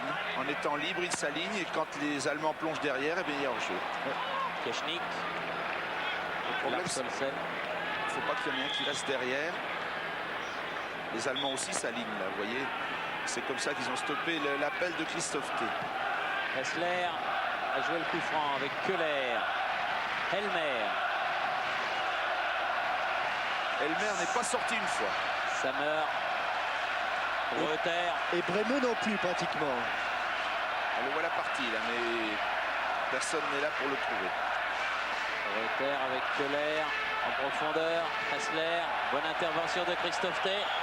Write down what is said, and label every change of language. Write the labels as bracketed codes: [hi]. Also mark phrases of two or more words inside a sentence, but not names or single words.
[fr] En étant libre, il s'aligne. Et quand les Allemands plongent derrière, eh bien, il y a hors-jeu. Kechnik. Le problème, c'est qu'il ne faut pas qu'il y en ait un qui reste derrière. Les Allemands aussi s'alignent, là, vous voyez. C'est comme ça qu'ils ont stoppé l'appel de Christophe T. Hessler a joué le coup franc avec Köhler. Helmer. Helmer n'est pas sorti une fois. Sammer. Reuter. Et Bremeux non plus, pratiquement. Le voilà parti, là, mais personne n'est là pour le trouver. Reuter avec Köhler en profondeur. Hessler. Bonne intervention de Christophe T.